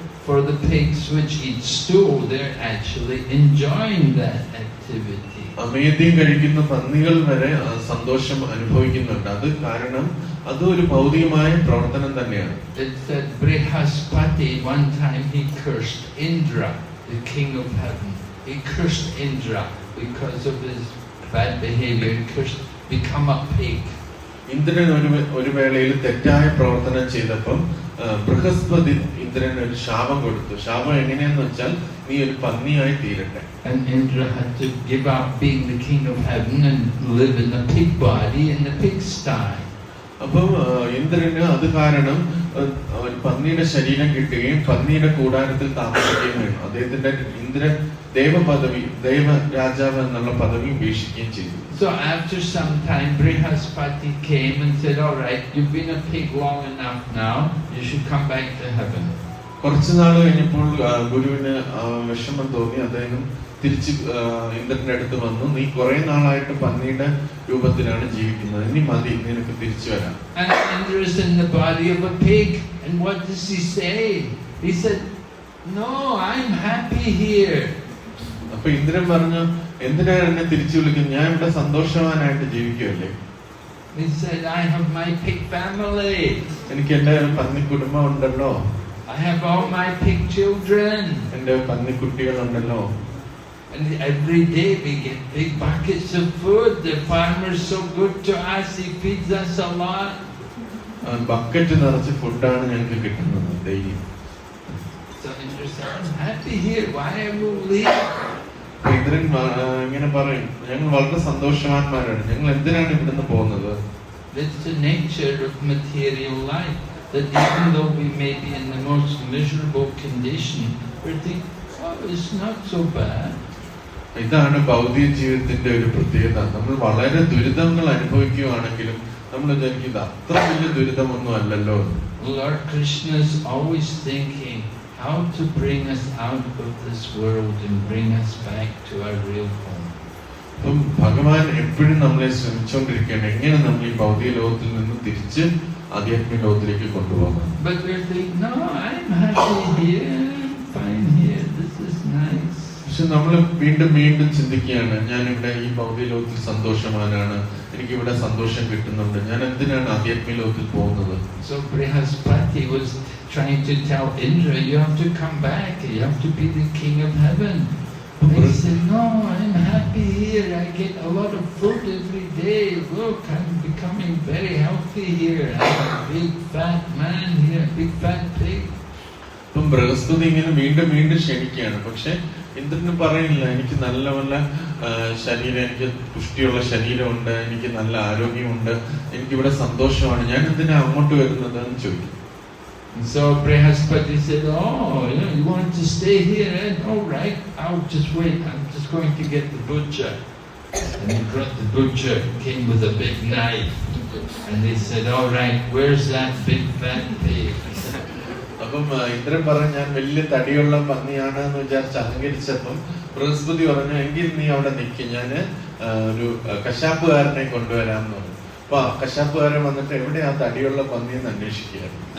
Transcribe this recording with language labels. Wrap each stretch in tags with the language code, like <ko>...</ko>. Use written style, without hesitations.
<en>For the pigs which eat stool, they're actually enjoying that activity.</en> <ml>അമേദ്യം കഴിക്കുന്ന പന്നികൾ വരെ സന്തോഷം അനുഭവിക്കുന്നുണ്ട്. അത് കാരണം അത് ഒരു ഭൗതികമായ പ്രവർത്തനം തന്നെയാണ്.</ml> <en>It said Brihaspati one time he cursed Indra, the king of heaven. He cursed Indra because of his bad behavior. He cursed become a pig.</en> <ml>Indran ഒരു വേളയിൽ തെറ്റായ പ്രവർത്തനം ചെയ്തപ്പം ബൃഹസ്പതി ഇന്ദ്രന് ഒരു ശാപം കൊടുത്തു. ശാപം എങ്ങനെയാന്ന് വെച്ചാൽ നീ ഒരു പന്നിയായി തീരട്ടെ.</ml> <en>And Indra had to give up being the king of heaven and live in the pig body in the pigsty.</en> <ml>അപ്പം ഇന്ദ്രന് അത് കാരണം പന്നിയുടെ ശരീരം കിട്ടുകയും പന്നിയുടെ കൂടാരത്തിൽ താമസിക്കുകയും വേണം. അദ്ദേഹത്തിന്റെ ഇന്ദ്രൻ ദേവരാജാവ് എന്നുള്ള പദവി ഉപേക്ഷിക്കുകയും ചെയ്തു.</ml> <en>So after some time Brihaspati came and said, all right, you've been a pig long enough now, you should come back to heaven.</en> <ml>കുറച്ചു നാൾ കഴിഞ്ഞപ്പോൾ ഗുരുവിന് വിഷമം തോന്നി. അദ്ദേഹം തിരിച്ച് ഇന്ദ്രന്റെ അടുത്ത് വന്നു. നീ കുറെ നാളായിട്ട് പന്നിയുടെ രൂപത്തിലാണ് ജീവിക്കുന്നത്, ഇനി മതി, നിനക്ക് തിരിച്ചു വരാം.</ml> <en>And Indra is in the body of a pig, and what does he say? He said, no, I'm happy here.</en> <ml>അപ്പൊ ഇന്ദ്രൻ പറഞ്ഞു, എന്തിനാ എന്നെ തിരിച്ചു വിളിക്കുന്നത്, ഞാൻ ഇവിടെ സന്തോഷവാനായിട്ട് ജീവിക്കുകയല്ലേ.</ml> <en>He said, I have my pig family.</en> <ml>എനിക്ക് എന്റെ പന്നി കുടുംബം ഉണ്ടല്ലോ.</ml> <en>I have all my pig children.</en> <ml>എന്റെ പന്നിക്കുട്ടികൾ ഉണ്ടല്ലോ.</ml> <en>And every day we get big buckets of food. The farmer's so good to us, he feeds us a lot.</en> <ml>Bucket നിറച്ച് ഫുഡാണ് ഞങ്ങൾക്ക് കിട്ടുന്നത് daily.</ml> <en>So Indra said, I'm happy here. Why am I leaving?</en> <ml>Indran ഇങ്ങനെ പറയും, ഞങ്ങൾ വളരെ സന്തോഷവാന്മാരാണ്, ഞങ്ങൾ എന്തിനാണ് ഇവിടുന്ന് പോകുന്നത്.</ml> <en>That's the nature of material life. That even though we may be in the most miserable condition, we think, oh, it's not so bad.</en> <ml>ഇതാണ് ഭൗതിക ജീവിതത്തിന്റെ ഒരു പ്രത്യേകത. നമ്മൾ വളരെ ദുരിതങ്ങൾ അനുഭവിക്കുകയാണെങ്കിലും നമ്മൾ വിചാരിക്കും ഇത് അത്ര വലിയ ദുരിതമൊന്നും അല്ലല്ലോ.</ml> <en>Lord Krishna is always thinking how to bring us out of this world and bring us back to our real home.</en> <ml>അപ്പം ഭഗവാൻ എപ്പോഴും നമ്മളെ ശ്രമിച്ചുകൊണ്ടിരിക്കുകയാണ്, എങ്ങനെ നമ്മൾ ഈ ഭൗതിക ലോകത്തിൽ നിന്ന് തിരിച്ച് ആധ്യാത്മിക ലോകത്തിലേക്ക് കൊണ്ടുപോകാം.</ml> <en>But we think, no, I'm happy here, I'm fine here, this is nice.</en> <ml>പക്ഷെ നമ്മൾ വീണ്ടും വീണ്ടും ചിന്തിക്കുകയാണ്, ഞാനിവിടെ ഈ ഭൗതിക ലോകത്തിൽ സന്തോഷവാനാണ്, എനിക്കിവിടെ സന്തോഷം കിട്ടുന്നുണ്ട്, ഞാൻ എന്തിനാണ് ആധ്യാത്മിക ലോകത്തിൽ പോകുന്നത്.</ml> <en>So Brihaspati was trying to tell Indra, you have to come back, you have to be the king of heaven. He said, no, I'm happy here, I get a lot of food every day, look, I'm becoming very healthy here, I'm a big fat man here, big fat pig.</en> <ml>അപ്പം ബൃഹസ്പതി ഇങ്ങനെ വീണ്ടും വീണ്ടും ക്ഷണിക്കുകയാണ്. പക്ഷെ ഇന്ദ്രന് പറയില്ല, എനിക്ക് നല്ല നല്ല ശരീരം, എനിക്ക് പുഷ്ടിയുള്ള ശരീരമുണ്ട്, എനിക്ക് നല്ല ആരോഗ്യമുണ്ട്, എനിക്കിവിടെ സന്തോഷമാണ്, ഞാൻ എന്തിനാ അങ്ങോട്ട് വരുന്നത് എന്ന് ചോദിക്കും.</ml> <en>So Brihaspati said, oh, you want to stay here? All right, I'll just wait. I'm just going to get the butcher. And he brought the butcher, came with a big knife. And they said, all right, where's that big fat pig?</en> <ml>അപ്പം ഇന്ദ്രൻ പറഞ്ഞു, ഞാൻ വലിയ തടിയുള്ള പന്നിയാണ് എന്ന് വിചാരിച്ച് അഹങ്കരിച്ചപ്പം ബൃഹസ്പതി പറഞ്ഞു, എങ്കിൽ നീ അവിടെ നിൽക്കും, ഞാൻ ഒരു കശാപ്പുകാരനെ കൊണ്ടുവരാമെന്ന് പറഞ്ഞു. അപ്പൊ കശാപ്പുകാരൻ വന്നിട്ട് എവിടെ ആ തടിയുള്ള പന്നി എന്ന് അന്വേഷിക്കുകയാണ്.</ml>